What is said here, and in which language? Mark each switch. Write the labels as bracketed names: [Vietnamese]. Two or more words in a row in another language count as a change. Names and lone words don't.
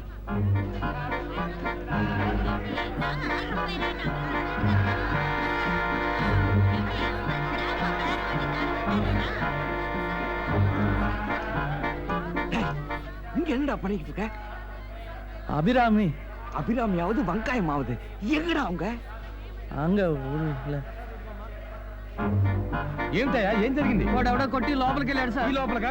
[Tamil] இங்க என்னடா பண்ணிக்கிட்டு இருக்க? அபிராமி அபிராமியாவது வெங்காயமாவது எங்கடா அவங்க? அங்க ஊர்ல [Telugu] ఏంటయ్యా ఏం జరిగింది వాడెవడో కొట్టి లోపలికి వెళ్ళాడు సార్ ఈ లోపలగా